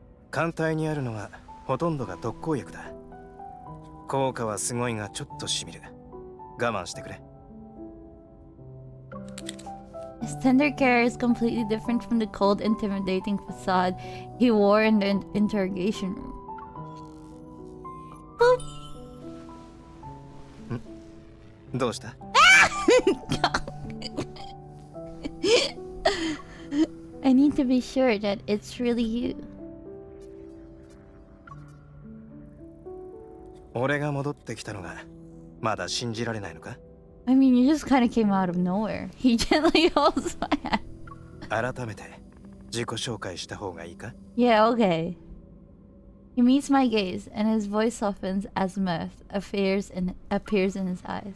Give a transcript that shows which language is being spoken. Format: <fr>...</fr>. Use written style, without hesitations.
<ja>艦隊にあるのはほとんどが特効薬だ。効果はすごいがちょっとしみる。我慢してくれ。</ja> <en>His tender care is completely different from the cold, intimidating facade he wore in the interrogation room. Boop.</en> <ja>どうした？</ja> <en>to be sure that it's really you.</en> <ja>俺が戻ってきたのがまだ信じられないのか？</ja> <en>I mean, you just kind of came out of nowhere. He gently holds my hand.</en> <ja>改めて自己紹介した方がいいか？</ja> <en>Yeah, okay. He meets my gaze, and his voice softens as mirth appears in his eyes.</en>